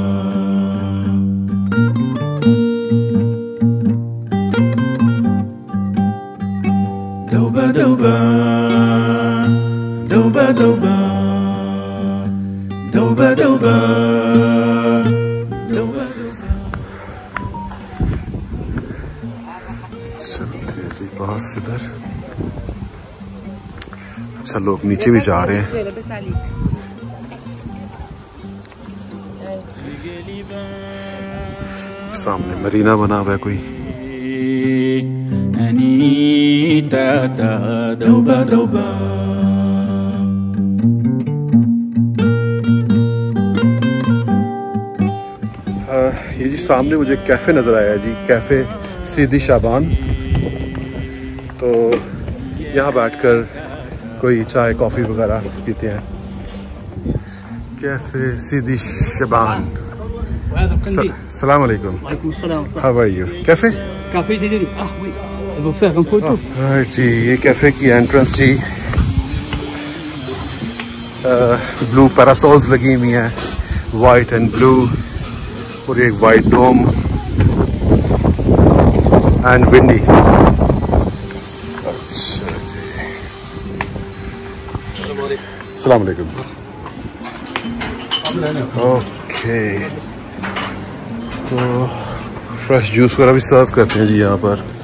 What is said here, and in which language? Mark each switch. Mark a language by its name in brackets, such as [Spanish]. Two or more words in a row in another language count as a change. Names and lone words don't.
[Hindi] Doba doba, doba doba, doba doba, doba doba. चलते हैं जी पास इधर अच्छा लोग नीचे भी जा रहे हैं सामने मरीना बना हुआ है कोई Anita ta doba doba ये जी सामने मुझे कैफे नजर आया जी कैफे सीदी शाबान तो यहाँ बैठकर कोई चाय कॉफी वगैरह पीते हैं कैफे सीदी शाबान [Arabic] سلام عليكم [English] how are you [Hindi] कैफे [French] Café Dédé. Ah oui, elle va faire une photo. [Hindi] जी ये कैफे की एंट्रेंस जी [English] blue parasols [Hindi] लगी हुई हैं [English] white and blue [Hindi] और एक [English] white dome and windy [Arabic] السلام عليكم [Hindi] ओके तो [English] fresh juice [Hindi] वगैरह भी सर्व करते हैं जी यहाँ पर।